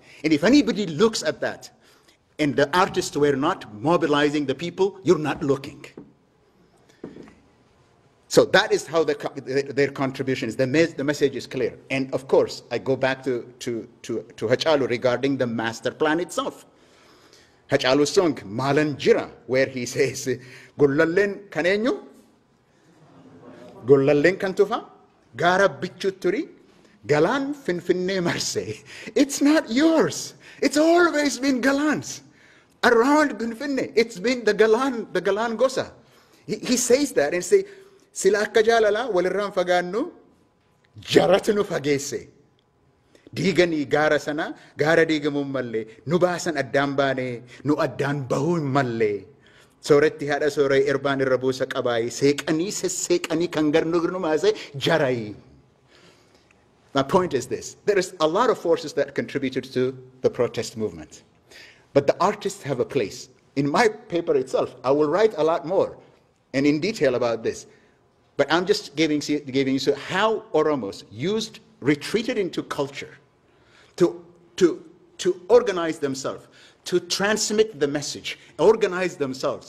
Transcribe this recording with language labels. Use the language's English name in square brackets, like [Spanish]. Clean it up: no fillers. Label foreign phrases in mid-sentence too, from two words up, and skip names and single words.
[English] And if anybody looks at that, and the artists were not mobilizing the people, you're not looking. So that is how their contribution is. The message is clear. And of course, I go back to Hachalu regarding the master plan itself. Hachalu's song, Malan Jira, where he says, [Oromo] Gullallen kanenyu, Gullallen kantufa, Gara bichuturi, Galan finfinne marse. [English] It's not yours. It's always been Galan's. Around Gunfinne, it's been the Galan Gosa. He says that and say, [Oromo] Sila akka jaalala walirraan fagaannu jaratu nu fageesse. Diiganii gaara sana gaara diigamuun mallee nu baasan addaan baane nu addaan bahuun mallee. Sooretti haadha sooree erbaan irra buusa qabaayi seeqanii sesseeqanii kan garnu maase jarayi. [English] My point is this. There is a lot of forces that contributed to the protest movement. But the artists have a place. In my paper itself, I will write a lot more and in detail about this. But I'm just giving you how Oromos retreated into culture to organize themselves, to transmit the message, organize themselves.